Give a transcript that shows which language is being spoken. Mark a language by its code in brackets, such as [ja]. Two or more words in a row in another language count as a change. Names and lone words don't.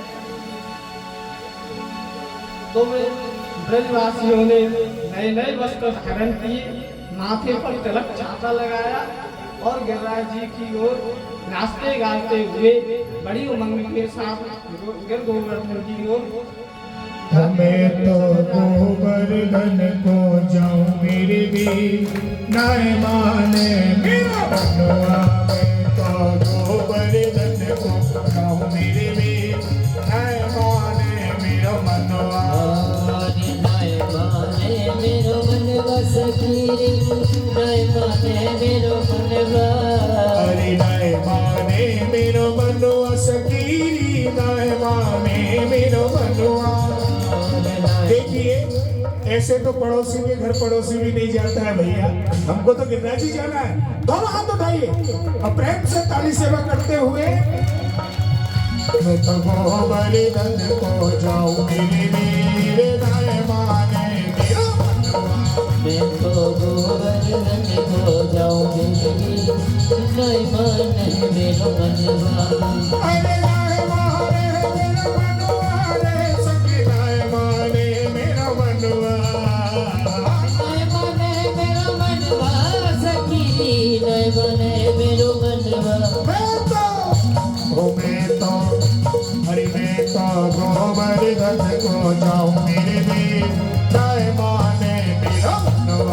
[hi] तो वे ब्रजवासियों ने नए नए वस्त्र धारण किए, माथे पर तिलक चाटा लगाया और गिरिराज जी की ओर नाचते गाते हुए बड़ी उमंग के साथ गिर गोवर्धन की ओर। [bra] मैं तो गोवर्धन को जाऊं मेरे भी नाय माने मेरा बनवा। मैं तो गोवर्धन को जाऊं मेरे भी नाय माने मेरा मनवा। नाय माने मेरो मनवा सखीरी, नाय माने मेरो मनवा। अरे नाय माने मेरो मनवा सखीरी, नाय माने मेरो मनवा। [hi] देखिए ऐसे तो पड़ोसी के घर पड़ोसी भी नहीं जाता है भैया, हमको तो गिरिराज जी जाना है। दोनों हाथ उठाइए और प्रेम से ताली सेवा करते हुए। [bra] मैं तो गोवर्धन को जाऊं मेरे मेरे नाय माने मेरा मनवा। मैं तो गोवर्धन को जाऊं मेरी, नाय माने मेरो मनवा। अरे नाय माने मेरा मनवा रे सखी, नाय माने मेरा मनवा। नाय माने मेरो मनवा सखी, नाय माने मेरो मनवा। अरे मैं तो गोवर्धन को जाऊं मेरे भी नाय माने मेरा मनवा।